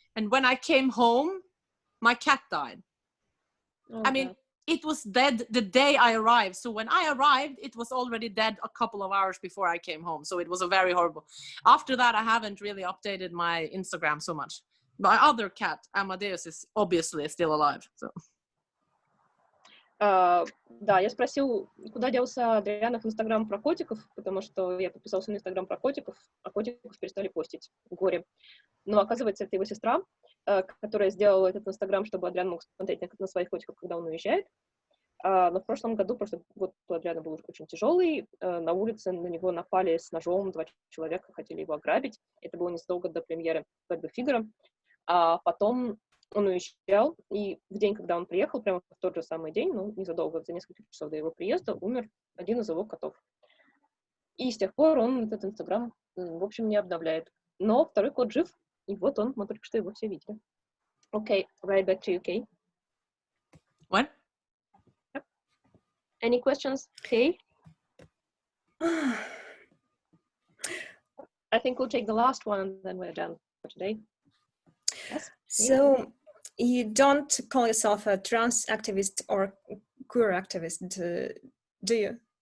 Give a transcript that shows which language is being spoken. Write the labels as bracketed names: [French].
[English] And when I came home, my cat died. I mean, it was dead the day I arrived. So when I arrived, it was already dead a couple of hours before I came home. So it was a very horrible. After that, I haven't really updated my Instagram so much. My other cat, Amadeus, is obviously still alive. So. [Russian] Да, я спросил, куда делся Адрианов Инстаграм про котиков, потому что я подписался на Инстаграм про котиков, а котиков перестали постить. Горе. Но оказывается, это его сестра, которая сделала этот Инстаграм, чтобы Адриан мог смотреть на своих котиков, когда он уезжает. Но в прошлый год у Адриана был очень тяжелый. На улице на него напали с ножом 2 человека, хотели его ограбить. Это было незадолго до премьеры «Свадьбы Фигаро». А потом он уезжал, и в день, когда он приехал, прямо в тот же самый день, незадолго, за несколько часов до его приезда, умер один из его котов. И с тех пор он этот Инстаграм, в общем, не обновляет. Но второй кот жив, и вот он, мы только что его все видели. [English] Okay, right back to you, Kay. What? Yep. Any questions, Kay? I think we'll take the last one, and then we're done for today. Yes. So you don't call yourself a trans activist or queer activist, do you?